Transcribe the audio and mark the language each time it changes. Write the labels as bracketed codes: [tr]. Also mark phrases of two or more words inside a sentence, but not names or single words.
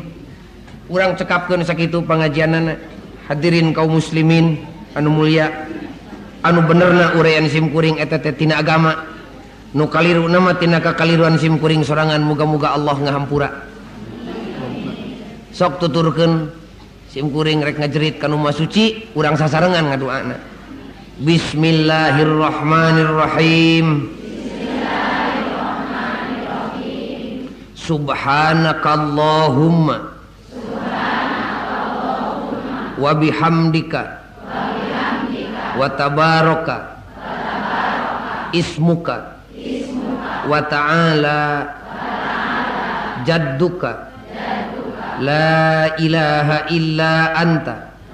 [su] Urang cekapkeun sakitu pangajianana. Hadirin kaum muslimin anu mulia, anu benerna uraian sim kuring eta teh tina agama, nu kaliruna mah tina kakaliruan sim kuring sorangan. Muga-muga Allah ngahampura. Sok tuturkeun sim kuring rek ngajerit ka nu suci, urang sasarengan ngadoana. Bismillahirrahmanirrahim. [ar] سبحانك اللهم وبحمدك وتبارك اسمك وتعالى جدك لا إله إلا أنت